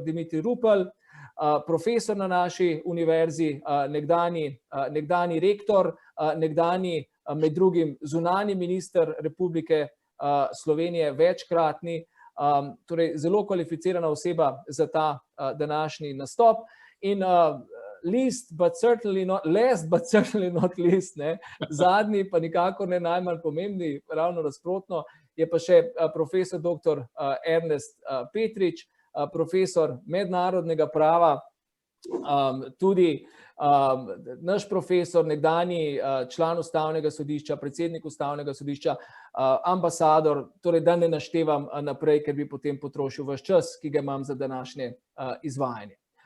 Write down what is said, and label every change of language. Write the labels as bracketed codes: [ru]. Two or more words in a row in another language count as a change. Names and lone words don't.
[sl] Dimitrij Rupel, profesor na naši univerzi, nekdanji rektor, nekdanji med drugim zunanji minister Republike Slovenije, večkratni, torej zelo kvalificirana oseba za ta današnji nastop. [en] In last but certainly not least, [sl] zadnji pa nikakor ne najmanj pomembni, ravno nasprotno, je pa še profesor dr. Ernest Petrič, profesor mednarodnega prava, tudi naš profesor, nekdanji član ustavnega sodišča, predsednik ustavnega sodišča, ambasador, torej da ne naštevam naprej, ker bi potem potrošil ves čas, ki ga imam za današnje izvajanje.